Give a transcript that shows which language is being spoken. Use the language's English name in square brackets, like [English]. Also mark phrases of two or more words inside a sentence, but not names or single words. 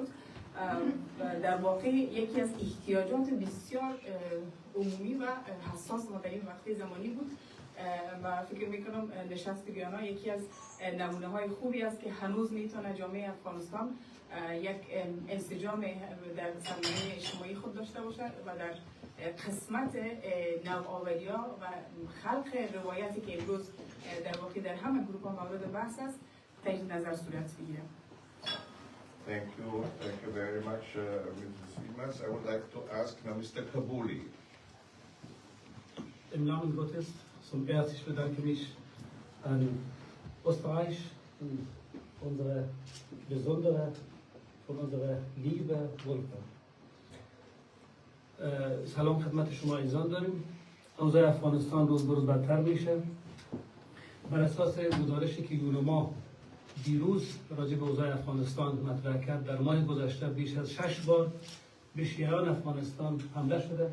[Persian] در واقع یکی از احتیاجات بسیار عمومی و حساس ما در این وقت زمانی بود و فکر میکنم نشست ویانا یکی از نمونه های خوبی است که هنوز میتونه جامعه افغانستان یک انسجام در زمینه اجتماعی خود داشته باشه و در قسمت نوآوری‌ها و خلق روایتی که امروز در واقع در همه گروه‌ها مورد بحث است تجدید نظر صورت بگیره. [English] Thank you very much, Mrs. Imas. I would like to ask now Mr. Kabuli. [German] Im Namen Gottes, zum Herzlich bedanke mich an Österreich, unsere besondere, von unserer liebe Wolfgang. [Persian] سلام خدمت شما عزیزان داریم. اوضاع افغانستان روز به روز بدتر میشه. بر اساس گزارشی که یونما دیروز راجع به اوضاع افغانستان مطرح کرد، در ماه گذشته بیش از 6 بار به شیعیان افغانستان حمله شده.